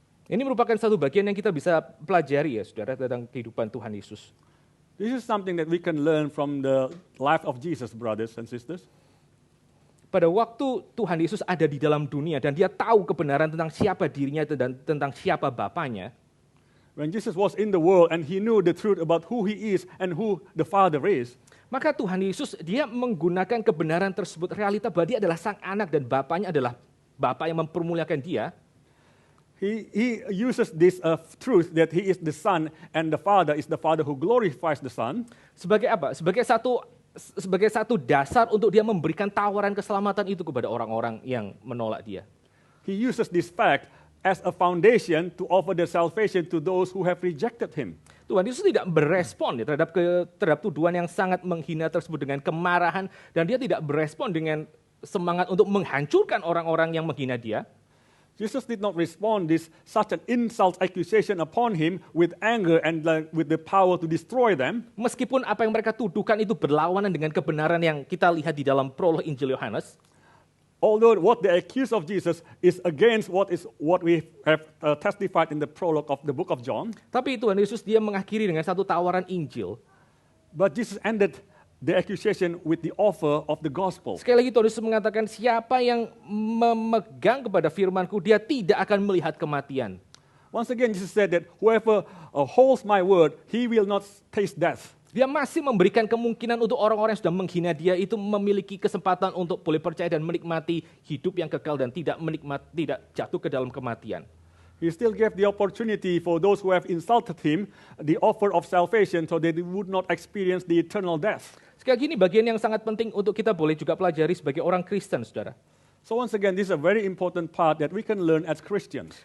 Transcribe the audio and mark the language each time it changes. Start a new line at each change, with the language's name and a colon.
Indonesian: Ini merupakan satu bagian yang kita bisa pelajari ya saudara tentang kehidupan Tuhan Yesus.
English: This is something that we can learn from the life of Jesus, brothers and sisters.
Indonesian: Pada waktu Tuhan Yesus ada di dalam dunia dan dia tahu kebenaran tentang siapa dirinya dan tentang siapa Bapaknya.
English: When Jesus was in the world and he knew the truth about who he is and who the Father is,
Indonesian: maka Tuhan Yesus dia menggunakan kebenaran tersebut, realita bahwa dia adalah sang anak dan Bapaknya adalah Bapa yang mempermuliakan dia.
English: He uses this truth that he is the Son and the Father is the Father who glorifies the Son.
Indonesian: Sebagai apa? Sebagai satu sebagai satu dasar untuk dia memberikan tawaran keselamatan itu kepada orang-orang yang menolak dia.
English: He uses this fact as a foundation to offer the salvation to those who have rejected him.
Indonesian: Tuhan Yesus tidak berespon ya, terhadap tuduhan yang sangat menghina tersebut dengan kemarahan, dan dia tidak berespon dengan semangat untuk menghancurkan orang-orang yang menghina dia.
English: Jesus did not respond this such an insult accusation upon him with anger and with the power to destroy them.
Indonesian: Meskipun apa yang mereka tuduhkan itu berlawanan dengan kebenaran yang kita lihat di dalam prolog Injil Yohanes.
English: Although what they accuse of Jesus is against what we have testified in the prologue of the book of John.
Indonesian: Tapi Tuhan Yesus dia mengakhiri dengan satu tawaran Injil.
English: But Jesus ended the accusation with the offer of the gospel.
Indonesian: Sekali lagi Tuhan Yesus mengatakan, siapa yang memegang kepada firman-Ku, dia tidak akan melihat kematian.
English: Once again Jesus said that whoever holds my word, he will not taste death.
Indonesian: Dia masih memberikan kemungkinan untuk orang-orang yang sudah menghina dia itu memiliki kesempatan untuk boleh percaya dan menikmati hidup yang kekal dan tidak jatuh ke dalam kematian.
English: He still gave the opportunity for those who have insulted him the offer of salvation so that they would not experience the eternal death.
Indonesian: Sekali lagi ini bagian yang sangat penting untuk kita boleh juga pelajari sebagai orang Kristen, saudara.
English: So once again, this is a very important part that we can learn as Christians.